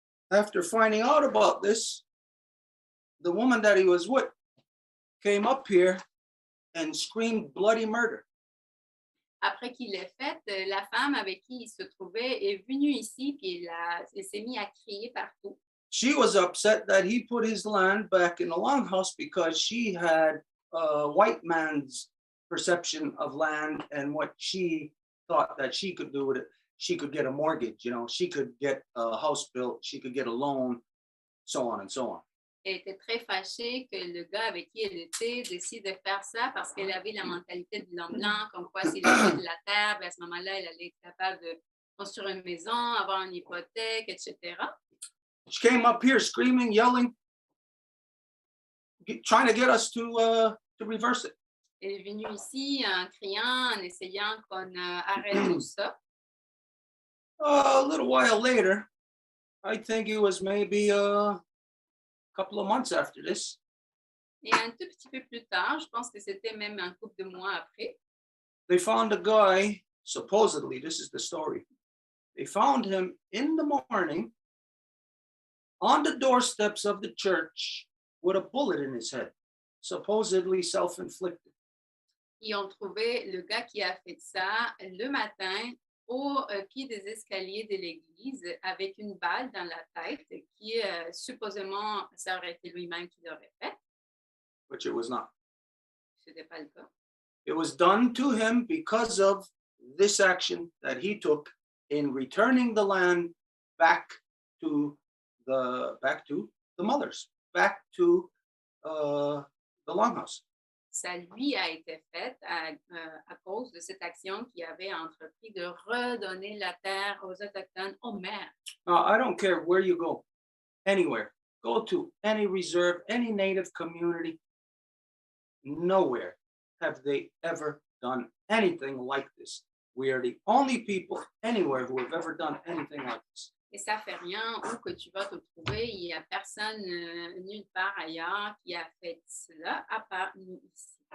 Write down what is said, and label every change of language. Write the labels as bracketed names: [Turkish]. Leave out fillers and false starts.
[English] after finding out about this, the woman that he was with came up here and screamed bloody murder. [French] après qu'il l'ait fait, la femme avec qui il se trouvait est venue ici puis elle s'est mise à crier partout. [English] She was upset that he put his land back in the Longhouse because she had a white man's perception of land and what she thought that she could do with it. She could get a mortgage, you know, she could get a house built, she could get a loan, so on and so on. [French] Elle était très fâchée que le gars avec qui elle était décide de faire ça parce qu'elle avait la mentalité de l'homme blanc, comme quoi s'il avait de la terre, à ce moment-là, elle allait être capable de construire une maison, avoir une hypothèque, etc. [English] She came up here screaming, yelling, trying to get us to reverse it. [French] Elle est venue ici en criant, en essayant qu'on arrête tout ça. [English] A little while later, I think it was maybe a couple of months after this, [French] Et un tout petit peu plus tard, je pense que c'était même un couple de mois après, [English] they found a guy, supposedly, this is the story, they found him in the morning on the doorsteps of the church with a bullet in his head, supposedly self-inflicted. [French] ils ont trouvé le gars qui a fait ça le matin au pied des escaliers de l'église avec une balle dans la tête qui supposément, ça aurait été lui-même qui l'aurait fait. [English] Which it was not. [French] Ce n'était pas le cas. [English] It was done to him because of this action that he took in returning the land back to the mothers, back to the Longhouse. [French] Ça lui a été fait à cause de cette action qu'il avait entrepris de redonner la terre aux Autochtones, aux mères. [English] Now, I don't care where you go, anywhere. Go to any reserve, any native community. Nowhere have they ever done anything like this. We are the only people anywhere who have ever done anything like this. [French] Et ça fait rien où que tu vas te trouver, il n'y a personne nulle part ailleurs qui a fait cela à part nous ici.